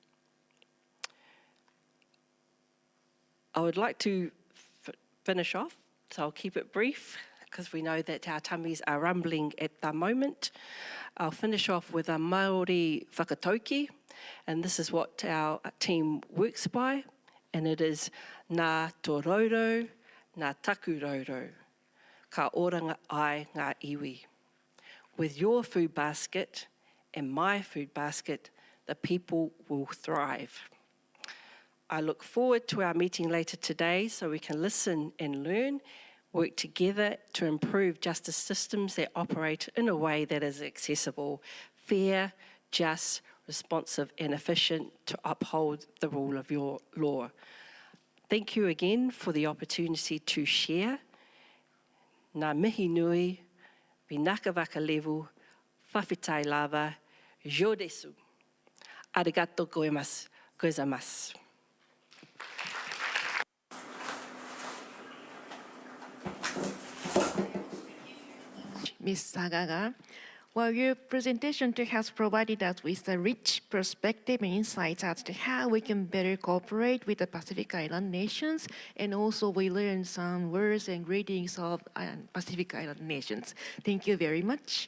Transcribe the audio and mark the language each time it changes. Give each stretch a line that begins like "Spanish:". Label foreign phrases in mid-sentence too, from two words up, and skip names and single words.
English: I would like to finish off, so I'll keep it brief because we know that our tummies are rumbling at the moment. I'll finish off with a Māori whakatauki, and this is what our team works by, and it is
Māori: nā tō raurau, nā taku raurau, ka oranga ai ngā iwi.
English: With your food basket and my food basket, the people will thrive. I look forward to our meeting later today so we can listen and learn, work together to improve justice systems that operate in a way that is accessible, fair, just, responsive and efficient to uphold the rule of your law. Thank you again for the opportunity to share.
Māori: Ngā mihi nui,
Fijian: vinaka vakalevu,
Samoan: whawhitai lava,
Fijian: jodesu.
Japanese: Arigato gozaimasu.
English: Ms. Sagaga, well, your presentation has provided us with a rich perspective and insights as to how we can better cooperate with the Pacific Island nations, and also we learned some words and greetings of Pacific Island nations. Thank you very much.